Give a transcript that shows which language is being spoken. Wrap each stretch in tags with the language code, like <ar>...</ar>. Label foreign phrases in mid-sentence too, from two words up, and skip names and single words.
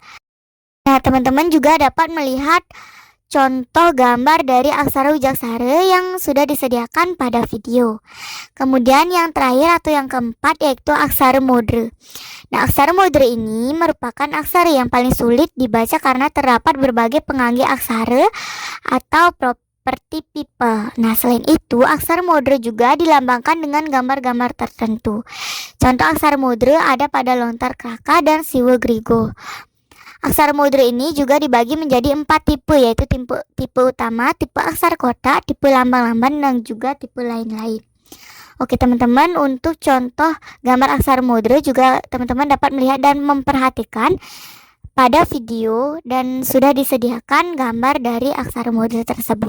<id>Nah, teman-teman juga dapat melihat contoh gambar dari aksara wijaksara yang sudah disediakan pada video. Kemudian yang terakhir atau yang keempat yaitu aksara modra. Nah, aksara modra ini merupakan aksara yang paling sulit dibaca karena terdapat berbagai pengangge aksara atau seperti pipe. Nah, selain itu, aksara modra juga dilambangkan dengan gambar-gambar tertentu. Contoh aksara modra ada pada lontar kraka dan siwa grigo. Aksara modra ini juga dibagi menjadi 4 tipe, yaitu tipe utama, tipe aksara kotak, tipe lambang-lambang, dan juga tipe lain-lain. Oke teman-teman, untuk contoh gambar aksara modra juga teman-teman dapat melihat dan memperhatikan pada video dan sudah disediakan gambar dari aksara modra tersebut.</id>